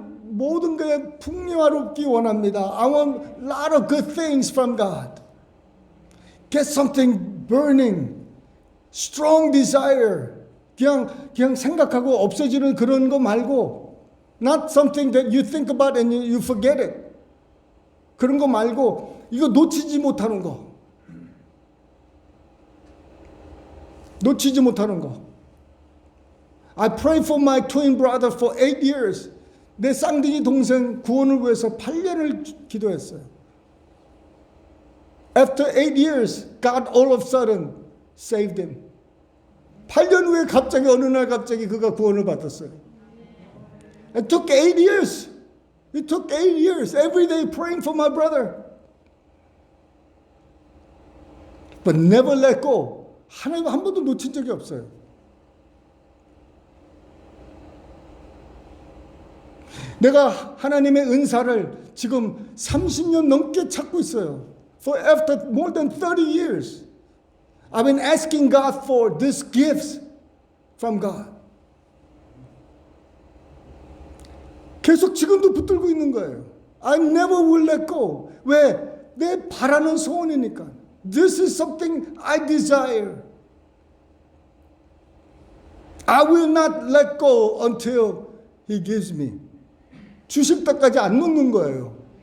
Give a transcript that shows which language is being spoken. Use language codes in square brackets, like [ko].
[ko] 모든 게 풍요롭기 원합니다. [en] I want a lot of good things from God. Get something burning, strong desire. [ko] 그냥 생각하고 없어지는 그런 거 말고, [en] not something that you think about and you forget it. [ko] 그런 거 말고 이거 놓치지 못하는 거. 놓치지 못하는 거. [en] I prayed for my twin brother for 8 years. [ko] 내 쌍둥이 동생 구원을 위해서 8년을 기도했어요. [en] After 8 years, God all of a sudden saved him. [ko] 8년 후에 갑자기 어느 날 갑자기 그가 구원을 받았어요. [en] It took 8 years. It took 8 years. Every day praying for my brother. But never let go. [ko] 하나님 한 번도 놓친 적이 없어요. 내가 하나님의 은사를 지금 30년 넘게 찾고 있어요. [en] For after more than 30 years, I've been asking God for these gifts from God. [ko] 계속 지금도 붙들고 있는 거예요. [en] I never will let go. [ko] 왜? 내 바라는 소원이니까. [en] This is something I desire. I will not let go until He gives me. [ko] 주실 때까지 안 놓는 거예요.